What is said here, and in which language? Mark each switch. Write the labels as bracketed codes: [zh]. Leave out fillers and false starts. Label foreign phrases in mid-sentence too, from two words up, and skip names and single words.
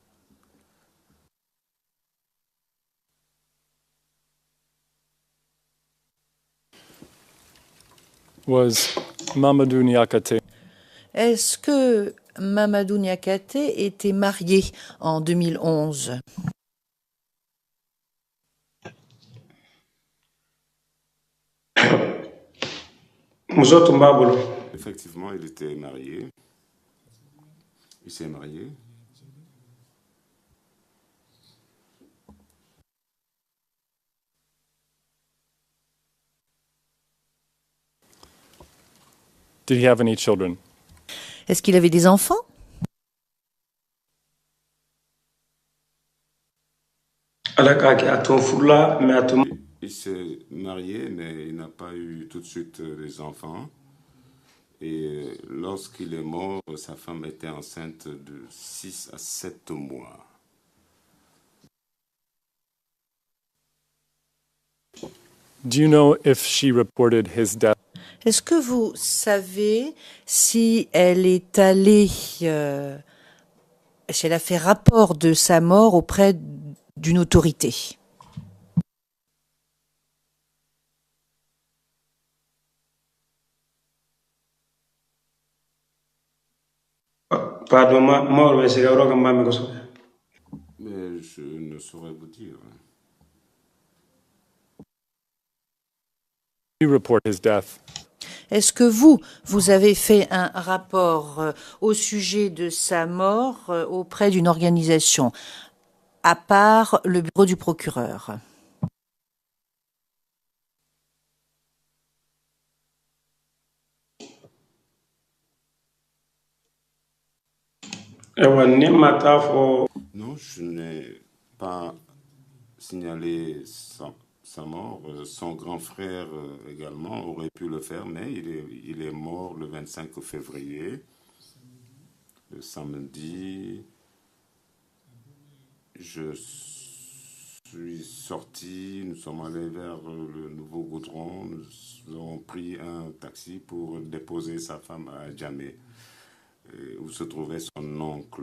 [en] Was Mamadou Niakate [fr] Est-ce que Mamadou Niakate était marié en 2011? [bm] muso tun b'a bolo. [fr] Effectivement, il était marié. Il s'est marié. [en] did he have any children? [fr] Est-ce qu'il avait des enfants? [bm] Ala k'a kɛ a tun furula mais a tun [fr] Il s'est marié, mais il n'a pas eu tout de suite des enfants. Et lorsqu'il est mort, sa femme était enceinte de 6 à 7 mois. [en] Do you know if she reported his death [fr] Est-ce que vous savez si elle est allée, si elle a fait rapport de sa mort auprès d'une autorité? [bm] pardon ma bɛ se ka yɔrɔ kan b'a mɛn kosɛbɛ. [fr] Mais je ne saurais vous dire. [en] you report his death? [fr] Est-ce que vous avez fait un rapport au sujet de sa mort auprès d'une organisation, à part le bureau du procureur? [bm] Ayiwa ne ma taa fɔ [fr] Non, je n'ai pas signalé sa mort. Son grand frère également aurait pu le faire, mais il est mort le 25 février, le samedi. Je suis sorti, nous sommes allés vers le Nouveau Goudron, nous avons pris un taxi pour déposer sa femme à Djamé, où se trouvait son oncle.